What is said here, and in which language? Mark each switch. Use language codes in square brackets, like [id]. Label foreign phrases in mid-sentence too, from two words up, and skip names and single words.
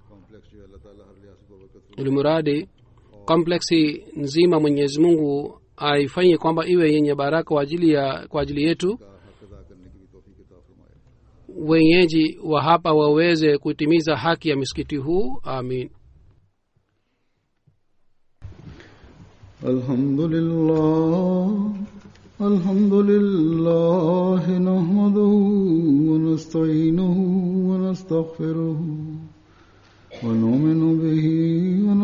[sw] Ulimuradi kompleksi nzima Mwenyezi Mungu aifanye kwamba iwe yenye baraka kwa ajili yetu. Wenyeji wa hapa waweze kutimiza haki ya msikiti huu. Amin. [ar] الحمد لله نحمده ونستعينه ونستغفره ونؤمن به و